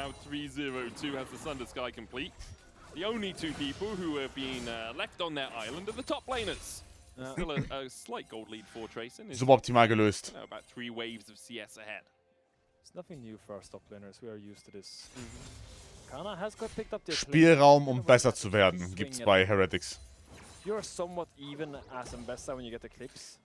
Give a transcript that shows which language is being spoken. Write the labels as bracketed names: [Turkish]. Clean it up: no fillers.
[English] Now 3-0-2 has the Thunder Sky complete. The only 2 people who have been left on their island are the top laners. Still a slight gold lead for Tracing. [German] Suboptimal gelöst. [English] About 3 waves of CS ahead. It's nothing new for our top laners. We are used to this. Kana has got picked up the [German] Spielraum, um besser zu werden, gibt's bei Heretics. [English] You're somewhat even as Ambessa when you get the clips.